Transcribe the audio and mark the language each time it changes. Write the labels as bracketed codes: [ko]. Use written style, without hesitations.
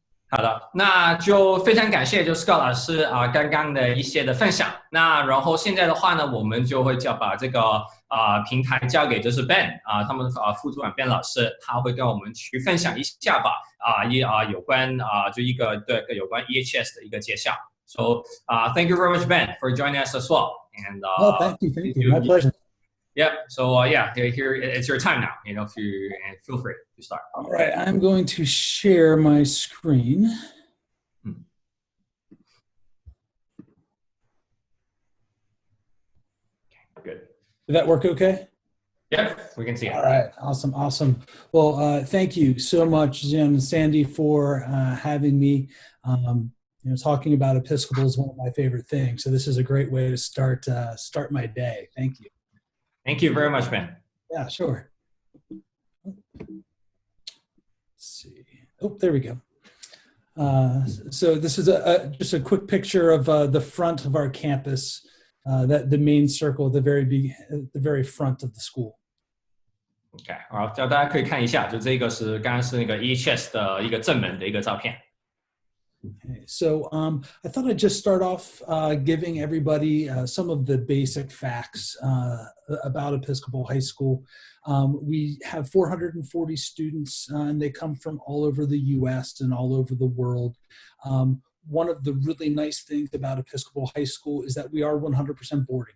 [zh] 好的，那就非常感谢Scott 老师刚刚的一些的分享。那然后现在的话呢，我们就会把这个平台交给Ben 他们副主管Ben 老师，他会跟我们去分享一下吧有关就有关 EHS 的一个介绍。 [en] So thank you very much, Ben, for joining us as well. And thank you, my pleasure. Yep. So here it's your time now. If you and feel free to start. All right, I'm going to share my screen. Good. Did that work okay? Yep, we can see it. All right, awesome. Well, thank you so much, Jim and Sandy, for having me. Talking about Episcopal is one of my favorite things, so this is a great way to start my day. Thank you. Thank you very much, Ben. Yeah, sure. Let's see. Oh, there we go. So this is just a quick picture of the front of our campus, the main circle at the very front of the school. [zh] OK， 好，叫大家可以看一下，就这个是刚刚是那个 EHS 的一个正门的一个照片。 [en] Okay, so I thought I'd just start off giving everybody some of the basic facts about Episcopal High School. We have 440 students, and they come from all over the U.S. and all over the world. One of the really nice things about Episcopal High School is that we are 100% boarding.